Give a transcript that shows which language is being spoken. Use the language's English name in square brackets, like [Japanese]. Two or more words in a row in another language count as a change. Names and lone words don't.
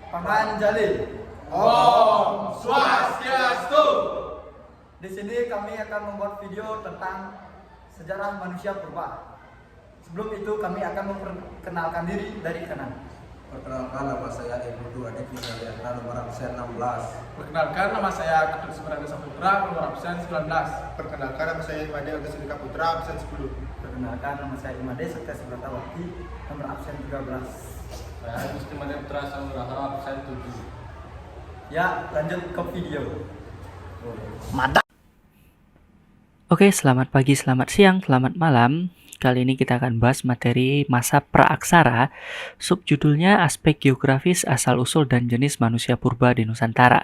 [Balinese] Panganjali. Om Swastiastu. [Indonesian] Di sini kami akan membuat video tentang sejarah manusia purba. Sebelum itu kami akan memperkenalkan diri dari kanan. Perkenalkan, nama saya Ibu Aditya Suryana, nomor absen 16. Perkenalkan, nama saya Ketut Semerada Saputra, nomor absen 19. Perkenalkan, nama saya Imade Agus Sedika Putra, absen 10. Perkenalkan, nama saya Imade Setia Subratawati, nomor absen 13. Saya Gusti Made Putra Samuraha, absen 7. Ya, lanjut ke video. Oke, selamat pagi, selamat siang, selamat malam. Kali ini kita akan bahas materi masa praaksara. Subjudulnya aspek geografis asal-usul dan jenis manusia purba di Nusantara.